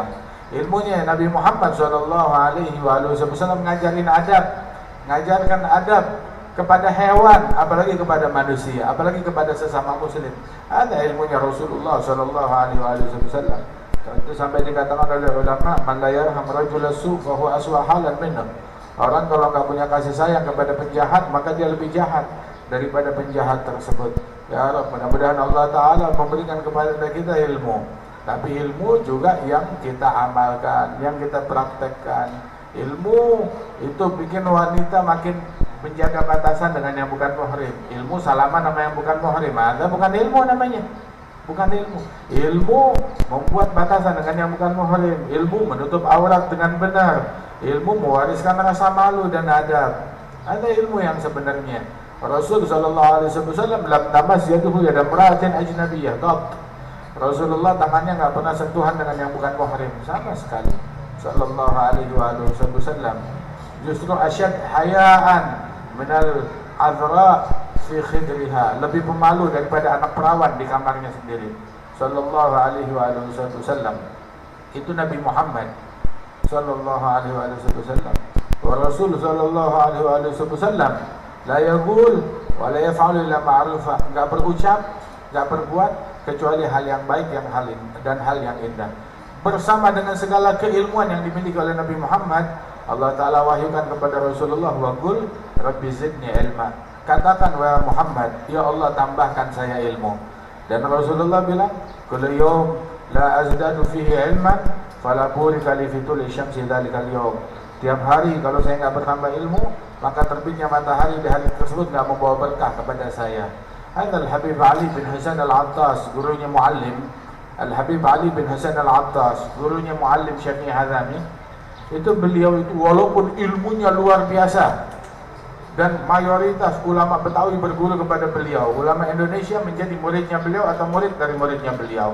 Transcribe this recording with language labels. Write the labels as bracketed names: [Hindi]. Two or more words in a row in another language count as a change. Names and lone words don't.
[Indonesian] Ilmunya Nabi Muhammad [Arabic] صلى الله عليه وسلم [Indonesian] ngajarin adab, ngajarkan adab kepada hewan, apalagi kepada manusia, apalagi kepada sesama muslim. Ada ilmunya Rasulullah [Arabic] صلى الله عليه وسلم. [Indonesian] Itu sampai dikatakan oleh ulama, [Arabic] من لا يرحم رجلا سوء فهو أسوأ حالا منه. [Indonesian] Orang kalau enggak punya kasih sayang kepada penjahat, maka dia lebih jahat daripada penjahat tersebut. Ya Rabb, mudah-mudahan Allah taala memberikan kepada kita ilmu. Tapi ilmu juga yang kita amalkan, yang kita praktekkan. Ilmu itu bikin wanita makin menjaga batasan dengan yang bukan muhrim. Ilmu salaman sama yang bukan muhrim, ada bukan ilmu namanya. Bukan ilmu. Ilmu membuat batasan dengan yang bukan muhrim. Ilmu menutup aurat dengan benar. Ilmu mewariskan rasa malu dan adab. Ada ilmu yang sebenarnya. [Arabic] رسول صلى الله عليه وسلم لم تمس يده يد امرأة أجنبية. [Indonesian] Rasulullah tangannya enggak pernah sentuhan dengan yang bukan muhrim sama sekali. [Arabic] صلى الله عليه وسلم. [Indonesian] Justru [Arabic] أشد حياء من العذراء في خدرها, [Indonesian] lebih pemalu daripada anak perawan di kamarnya sendiri. [Arabic] صلى الله عليه وسلم. [Indonesian] Itu Nabi Muhammad [Arabic] صلى الله عليه وسلم. ورسول صلى الله عليه وسلم لا يقول ولا يفعل إلا معروفا, [Indonesian] enggak berucap, enggak berbuat kecuali hal yang baik dan hal yang indah. Bersama dengan segala keilmuan yang dimiliki oleh Nabi Muhammad, Allah Ta'ala wahyukan kepada Rasulullah, [Arabic] وقل رب زدني علما, [Indonesian] katakan wahai Muhammad, ya Allah tambahkan saya ilmu. Dan Rasulullah bilang, [Arabic] كل يوم لا أزداد فيه علما فلا بورك لي في طلوع شمس ذلك اليوم. [Indonesian] Tiap hari kalau saya enggak bertambah ilmu, maka terbitnya matahari di hari tersebut enggak membawa berkah kepada saya. Hadal Habib Ali bin Hasan Al-Attas, gurunya Muallim. Al-Habib Ali bin Hasan Al-Attas, gurunya Muallim Syafi'i Hazami. Itu beliau itu walaupun ilmunya luar biasa dan mayoritas ulama Betawi berguru kepada beliau, ulama Indonesia menjadi muridnya beliau atau murid dari muridnya beliau.